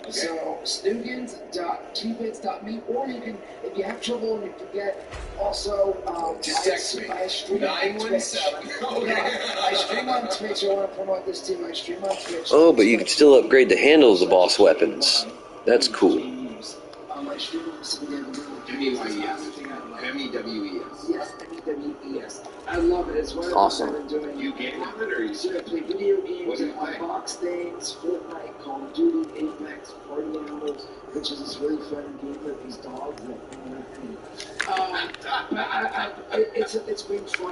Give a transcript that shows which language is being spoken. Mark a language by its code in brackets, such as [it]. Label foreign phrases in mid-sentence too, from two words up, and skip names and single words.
[en] So snoogans.qbits.me, or you can, if you have trouble and you forget, also Just text me. I stream on Twitch. 917. Yeah, I stream on Twitch. I want to promote this too. I stream on Twitch. Oh, but you can still upgrade the handles of boss weapons. That's cool. I stream on M-E-Y-E-S. M-E-W-E-S. Yes, M-E-W-E-S. I love it. It's one Awesome. I've been doing. You game on it, or you? So I play video games, What do you and play? unbox things, Fortnite, Call of Duty, Apex, Party Animals, which is this really fun game with these dogs. It's been fun.